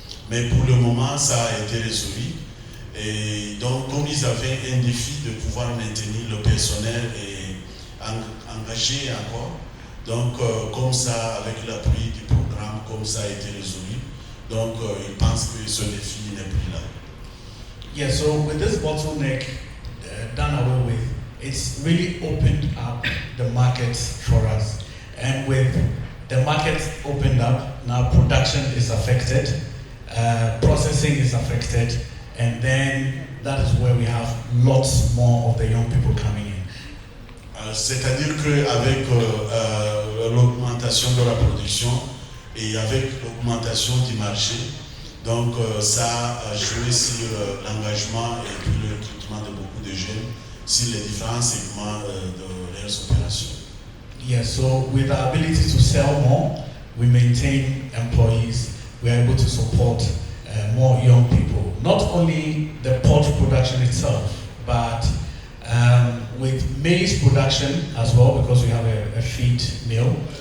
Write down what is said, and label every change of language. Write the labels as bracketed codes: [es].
[fr] Mais pour le moment, ça a été résolu. Et donc, comme ils avaient un défi de pouvoir maintenir le personnel et engager encore, donc comme ça, avec l'appui du programme, comme ça a été résolu, donc ils pensent que ce défi n'est plus là. [en] Yeah, so with this bottleneck done away with, it's really opened up the market for us. And with the market opened up, now production is affected, processing is affected, and then that is where we have lots more of the young people coming in. C'est-à-dire qu'avec l'augmentation de la production et avec l'augmentation du marché, donc ça a joué sur l'engagement et puis le recrutement de beaucoup de jeunes sur les différents segments de leurs opérations. Yeah, so with the ability to sell more, we maintain employees, we are able to support more young people. Not only the poultry production itself, but with maize production as well, because we have a feed mill.